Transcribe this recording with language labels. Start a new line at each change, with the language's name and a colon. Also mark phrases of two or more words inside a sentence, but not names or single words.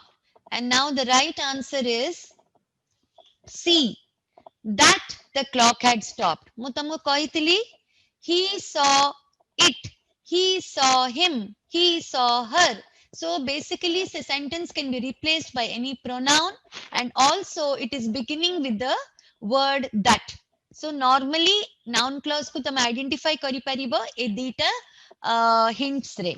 English: And now the right answer is C, that the clock had stopped.
Odia: ମୁଁ ତମକୁ କହିଥିଲି
English: he saw it, he saw him, he saw her. So basically the sentence can be replaced by any pronoun, and also it is beginning with the word that. So normally noun clause
Odia: କୁ ତମେ identify କରି ପାରିବ ଏ ଦିଟା hints re.